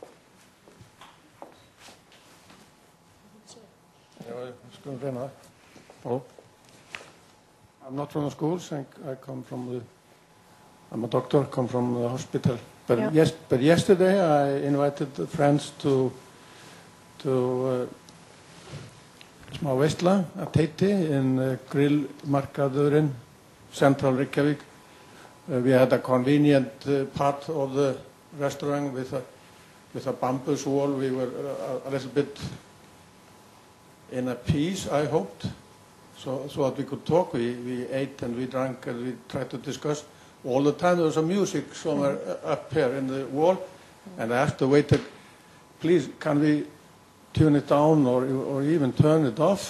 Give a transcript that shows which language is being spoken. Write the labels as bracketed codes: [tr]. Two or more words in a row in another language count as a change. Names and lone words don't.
[en] I'm not from the schools. I come from I'm a doctor. Come from the hospital. But but yesterday I invited the friends to [is] smá veisla [en] at Heiti in grillmarkaðurinn, central Reykjavík. We had a convenient part of the restaurant with a bamboo wall. We were a little bit in a peace, I hoped, so that we could talk. We ate and we drank and we tried to discuss. All the time there was a music somewhere up here in the wall, and I asked the waiter, please, can we tune it down or even turn it off?